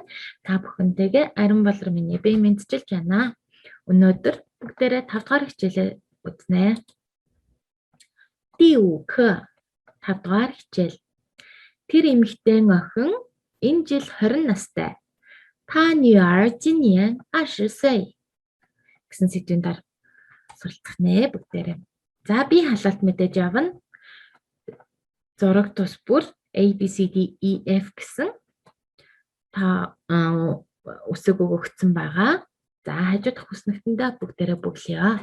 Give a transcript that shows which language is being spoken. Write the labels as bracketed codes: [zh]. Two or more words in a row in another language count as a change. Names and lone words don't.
[mn] Та бүхэнтэйгээ Ариун Болор миний бие мэдчилж байна. Өнөөдөр бүгдээрээ 5 дахь хичээлээ үзнэ. [zh] 第5课 [mn] 5 дахь хичээл. Тэр эмэгтэй охин энэ жил 20 настай. Та [zh] 女儿今年20岁 [mn] гэсэн сэдвийн дараа суралцах нэ бүгдээрээ. За би халалт мэдээж явна. Зураг тус бүр A B C D E F гэсэн та үсэг өгөгдсөн байгаа. За хажуу дахь үснэгтэндээ бүгдээрээ бүглэё.